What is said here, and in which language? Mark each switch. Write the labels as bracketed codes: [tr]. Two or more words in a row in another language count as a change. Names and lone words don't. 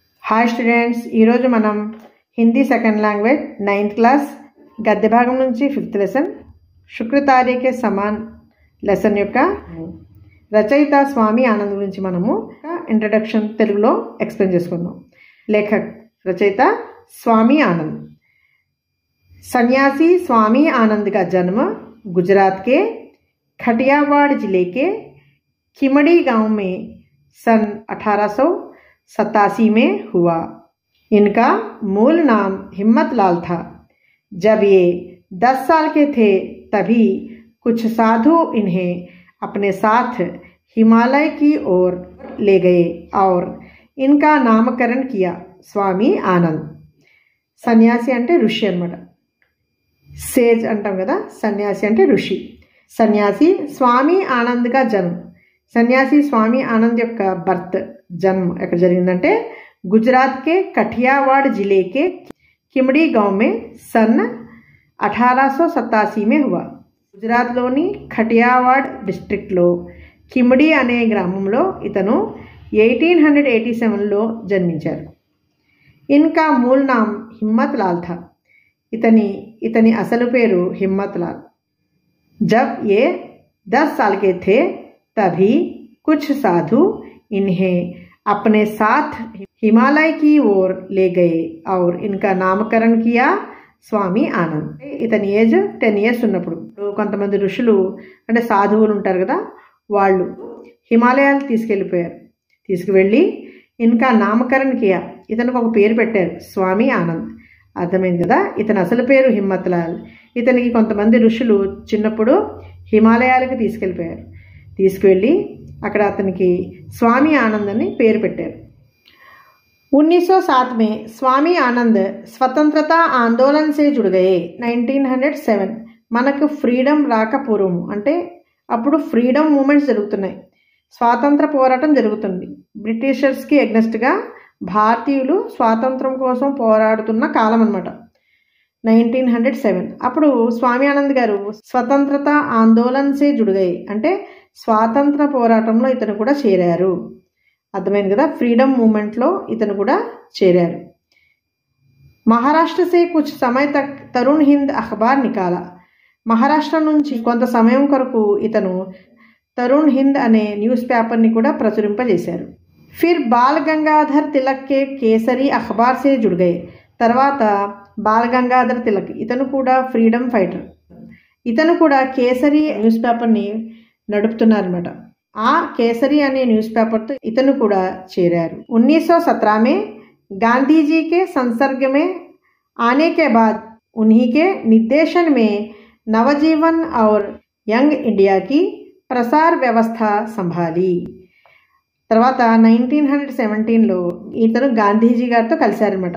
[te] హాయ్ స్టూడెంట్స్, ఈరోజు మనం హిందీ సెకండ్ లాంగ్వేజ్ 9th క్లాస్ గద్య భాగం నుంచి 5th లెసన్ శుక్రతారీకే సమాన్ లెసన్ యొక్క రచయిత స్వామి ఆనంద్ గురించి మనము ఇంట్రడక్షన్ తెలుగులో ఎక్స్ప్లెయిన్ చేసుకుందాం. [hi] लेखक रचयिता स्वामी आनंद. सन्यासी स्वामी आनंद का जन्म गुजरात के खटियावाड़ जिले के खिमड़ी गांव में सन 1887 में हुआ. इनका मूल नाम हिम्मतलाल था. जब ये 10 साल के थे तभी कुछ साधु इन्हें अपने साथ हिमालय की ओर ले गए और इनका नामकरण किया स्वामी आनंद. [te] సన్యాసి అంటే ఋషి అన్నమాట. సేజ్ అంటాం కదా, సన్యాసి అంటే ఋషి. సన్యాసి స్వామి ఆనంద్గా జన్మ. సన్యాసి స్వామి ఆనంద్ యొక్క బర్త్ జన్మ ఎక్కడ జరిగిందంటే గుజరాత్ [hi] के कठियावाड़ जिले के खिमड़ी गांव में सन 1887 में हुआ. [te] గుజరాత్లోని ఖటియావాడ్ డిస్ట్రిక్ట్లో ఖిమ్డి అనే గ్రామంలో ఇతను 1887లో జన్మించారు. [hi] इनका मूल नाम हिम्मतलाल था. [te] ఇతని అసలు పేరు హిమ్మత్‌లాల్. [hi] जब ये 10 साल के थे तभी कुछ साधु इन्हें अपने साथ हिमालय की ओर ले गए और इनका नामकरण किया స్వామి ఆనంద్. [te] ఇతని ఏజ్ 10 years ఉన్నప్పుడు కొంతమంది ఋషులు అంటే సాధువులు ఉంటారు కదా, వాళ్ళు హిమాలయాలు తీసుకువెళ్ళి [hi] इनका नामकरण किया, [te] ఇతనికి ఒక పేరు పెట్టారు స్వామి ఆనంద్. అర్థమైంది కదా. ఇతని అసలు పేరు హిమ్మత్లాల్. ఇతనికి కొంతమంది ఋషులు చిన్నప్పుడు హిమాలయాలకు తీసుకువెళ్ళి అక్కడ అతనికి స్వామి ఆనంద్ అని పేరు పెట్టారు. [hi] 1907 में स्वामी आनंद स्वतंत्रता आंदोलन से जुड़ गए. [te] 1907 మనకు ఫ్రీడమ్ రాకపూర్వం అంటే అప్పుడు ఫ్రీడమ్ మూమెంట్స్ జరుగుతున్నాయి, స్వాతంత్ర పోరాటం జరుగుతుంది. బ్రిటిషర్స్కి ఎగ్నెస్ట్గా భారతీయులు స్వాతంత్రం కోసం పోరాడుతున్న కాలం అన్నమాట 1907. అప్పుడు స్వామి ఆనంద్ గారు [hi] स्वतंत्रता आंदोलन से जुड़ गए [te] అంటే స్వాతంత్ర పోరాటంలో ఇతను కూడా చేరారు. అర్థమైంది కదా, ఫ్రీడమ్ మూమెంట్లో ఇతను కూడా చేరారు. [hi] महाराष्ट्र से कुछ समय तक तरुण हिंद अखबार निकाला. [te] మహారాష్ట్ర నుంచి కొంత సమయం కొరకు ఇతను తరుణ్ హింద్ అనే న్యూస్ పేపర్ని కూడా ప్రచురింపజేశారు. [hi] फिर बाल गंगाधर तिलक के केसरी अखबार से जुड़ गए. [te] తర్వాత బాల్ గంగాధర్ తిలక్ ఇతను కూడా ఫ్రీడమ్ ఫైటర్. ఇతను కూడా కేసరి న్యూస్ పేపర్ని నడుపుతున్నారన్నమాట. ఆ కేసరి అనే న్యూస్ పేపర్తో ఇతను కూడా చేరారు. [hi] 1917 में गांधी जी के संसर्ग में आने के बाद उन्हीं के निर्देशन में नवजीवन और यंग इंडिया की प्रसार व्यवस्था संभाली. [te] తర్వాత 1917లో ఇతను గాంధీజీ గారితో కలిశారనమాట.